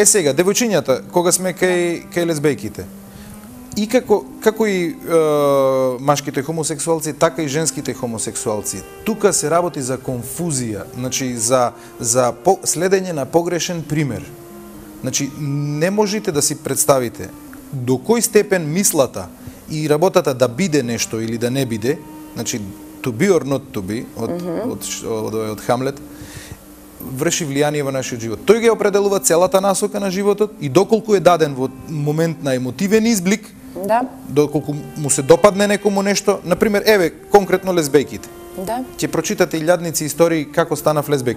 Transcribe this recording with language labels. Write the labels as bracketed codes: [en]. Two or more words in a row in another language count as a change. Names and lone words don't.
[mk] Е, сега, девојчињата, кога сме кај лесбејките, и како и машките хомосексуалци, така и женските хомосексуалци, тука се работи за конфузија, значи за следење на погрешен пример. Значи, не можете да си представите до кој степен мислата и работата да биде нешто или да не биде, значи [en] to be or not to be, [mk] од Хамлет, врши влијание во нашиот живот. Тој ги определува целата насока на животот и доколку е даден во момент на емотивен изблик, доколку му се допадне некому нешто, например, еве, конкретно лесбејките. Ќе прочитате илјадници истории како станав лесбејка.